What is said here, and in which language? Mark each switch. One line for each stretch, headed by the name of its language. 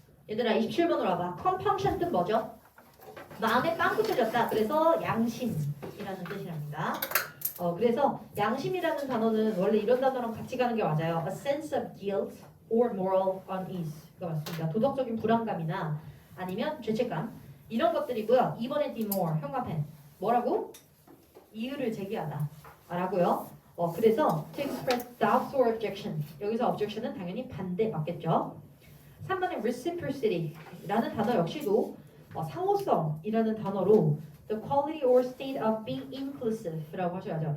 Korean: 얘들아 27번으로 와봐. compunction 뜻 뭐죠? 마음에 빵꾸 뚫렸다. 그래서 양심이라는 뜻이랍니다. 그래서 양심이라는 단어는 원래 이런 단어랑 같이 가는 게 맞아요.
English: A sense of guilt or moral unease가 맞습니다.
Korean: 도덕적인 불안감이나 아니면 죄책감 이런 것들이고요. 2번에 demur 형광펜 뭐라고? 이유를 제기하다 라고요. 그래서
English: to express doubts or objection
Korean: 여기서 objection은 당연히 반대 맞겠죠. 3번에 reciprocity라는 단어 역시도 상호성이라는 단어로
English: the quality or state of being inclusive
Korean: 라고 하셔야죠.